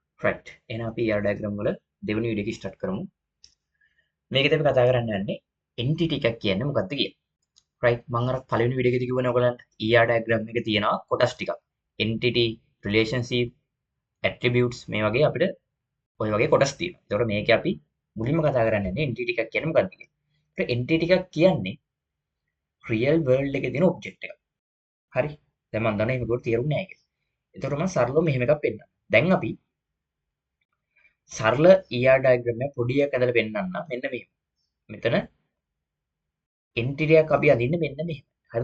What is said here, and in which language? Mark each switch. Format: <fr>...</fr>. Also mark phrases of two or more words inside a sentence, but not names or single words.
<si>right එහෙනම් අපි</si> <en>ER diagram</en> <si>වල දෙවෙනි වීඩියෝ එක start කරමු. මේකදී අපි කතා කරන්න යන්නේ entity එකක් කියන්නේ මොකක්ද කියලා. right මම අර පළවෙනි වීඩියෝ එකේදී කිව්වනේ ඔයගලන්ට</si> <en>ER diagram</en> <si>එකේ තියෙනවා කොටස් ටිකක්.</si> <en>entity, relationship, attributes</en> <si>මේ වගේ අපිට ওই වගේ කොටස් තියෙනවා. ඒතකොට මේකේ අපි මුලින්ම කතා කරන්න යන්නේ entity එකක් කියන්නේ මොකක්ද කියලා. ඒත් entity එකක් කියන්නේ</si> <en>real world</en> <si>එකේ තියෙන object එකක්. හරි. දැන් මම දන්නවා මේක තේරුම් නැහැ කියලා. ඒතකොට මම සරලව මෙහෙම එකක් පෙන්නනවා. දැන් අපි සරල</si> <en>ER diagram</en> <si>එක පොඩි එකක් ඇදලා පෙන්නන්න මෙන්න මෙහෙම. මෙතන entity එකක් අපි අඳින්නේ මෙන්න මෙහෙම. හරිද?</si>